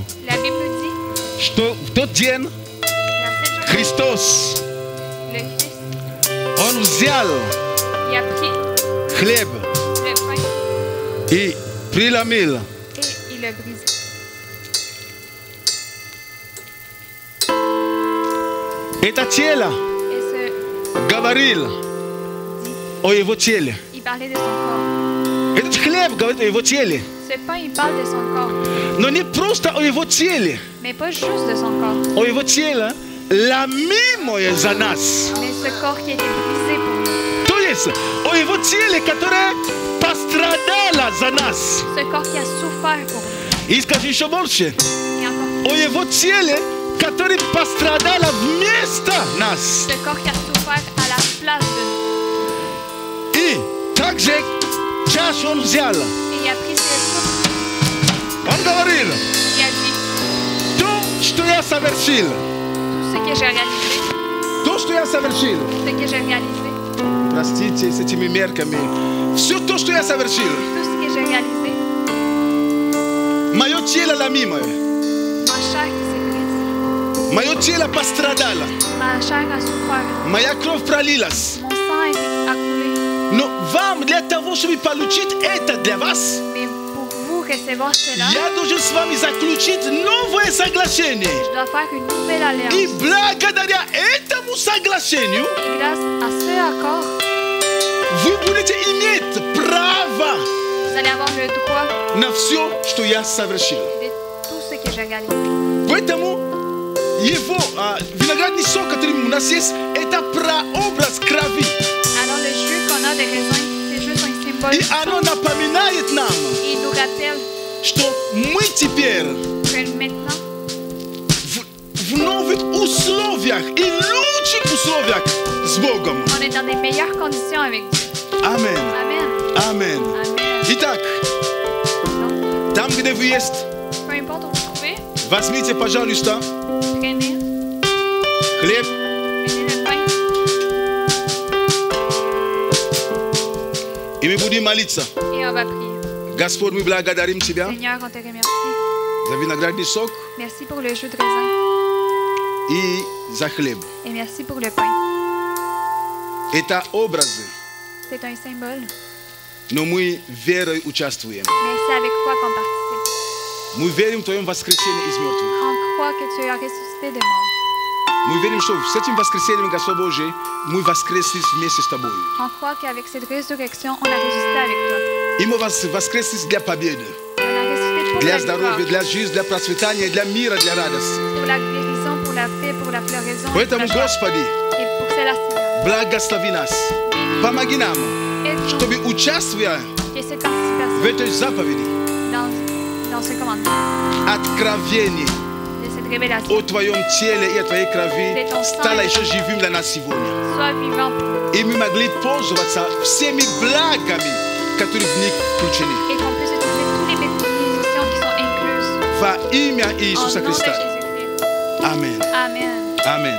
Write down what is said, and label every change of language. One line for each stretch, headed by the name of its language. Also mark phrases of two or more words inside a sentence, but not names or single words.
French: La Bible nous dit,
Russian: что в тот день
French: la sept journée,
Russian: Христос,
French: le Christ,
Russian: Он взял
French: il a pris
Russian: хлеб
French: le pain
Russian: и преломил.
French: et il l'a brisé.
Russian: Это тело
French: Et
Russian: говорил о Его теле.
French: il parlait de son corps.
Russian: Этот хлеб говорит о Его теле.
French: Ce pain, il parle de son corps.
Russian: Но не просто о Его теле.
French: Mais pas juste de son corps,
Russian: О Его теле ломимое за нас.
French: mais ce corps qui a été brisé pour nous.
Russian: То есть о Его теле, которое пострадало за нас.
French: Ce corps qui a souffert pour nous.
Russian: И скажи еще больше.
French: Et encore,
Russian: О Его теле, которое пострадало вместо нас.
French: ce corps qui a souffert à la place de nous.
Russian: И также чашу Он взял.
French: Et il a pris ses souffles,
Russian: Он говорил,
French: il a dit,
Russian: то, что я совершил,
French: tout ce que j'ai réalisé,
Russian: то, что я совершил,
French: ce que j'ai réalisé,
Russian: простите, с этими мерками, все то, что я совершил,
French: tout ce que j'ai réalisé,
Russian: мое тело ломимое,
French: ma chair qui s'est brisée,
Russian: мое тело пострадало,
French: ma chair a souffert,
Russian: моя кровь пролилась.
French: mon sang a coulé.
Russian: Но вам для того, чтобы получить это для вас,
French: Mais recevoir cela,
Russian: Я должен с вами заключить новое соглашение.
French: je dois faire une nouvelle alliance.
Russian: И благодаря этому соглашению
French: Et grâce à ce accord,
Russian: вы будете иметь право
French: vous allez avoir le droit
Russian: на все, что я совершил.
French: de tout ce que j'ai réalisé.
Russian: Поэтому его виноградный сок, который у нас есть, это прообраз крови.
French: Alors le jus qu'on a des raisins, c'est juste un symbole.
Russian: И оно напоминает нам,
French: Et il nous rappelle
Russian: что мы теперь
French: que maintenant,
Russian: в новых условиях и лучших условиях с Богом.
French: on est dans des meilleures conditions avec Dieu. Amen. Amen. Amen. Amen.
Russian: Итак,
French: Donc,
Russian: там, где вы есть,
French: peu importe où vous trouvez,
Russian: возьмите, пожалуйста,
French: prenez
Russian: хлеб
French: le pain
Russian: и мы будем молиться.
French: et on va prier.
Russian: Господь, мы благодарим Тебя
French: Seigneur, on te remercie.
Russian: за виноградный сок
French: Merci pour le jus de raisin
Russian: и за хлеб.
French: et merci pour le pain.
Russian: Это образы,
French: C'est un symbole,
Russian: но мы верой участвуем.
French: mais c'est avec foi qu'on participe.
Russian: Мы верим в Твоем воскресении из мертвых.
French: On croit que tu as ressuscité des morts.
Russian: Мы верим, что с этим воскресением, Господь Божий, мы воскресли вместе с Тобой.
French: On croit qu'avec cette résurrection, on a ressuscité avec toi.
Russian: И мы воскресли для победы,
French: On a ressuscité pour
Russian: для
French: la gloire,
Russian: здоровья, для жизни, для процветания, для мира, для радости.
French: pour la guérison, pour la paix, pour la floraison et pour
Russian: Поэтому,
French: la joie.
Russian: Господи,
French: Et pour cela, Seigneur,
Russian: благослови нас. Помоги нам,
French: aide-nous
Russian: чтобы, участвуя
French: que cette
Russian: в
French: participation
Russian: этой заповеди,
French: dans ce commandement,
Russian: откровение
French: de cette révélation,
Russian: о Твоем теле и о Твоей крови стало еще живым для нас сегодня.
French: soit vivant pour nous
Russian: И мы могли пользоваться всеми благами, которые в них включены.
French: et qu'on puisse utiliser toutes les bénédictions qui sont incluses
Russian: Во имя
French: au
Russian: Иисуса
French: nom de
Russian: Христа.
French: Jésus-Christ. Amen. Amen. Amen.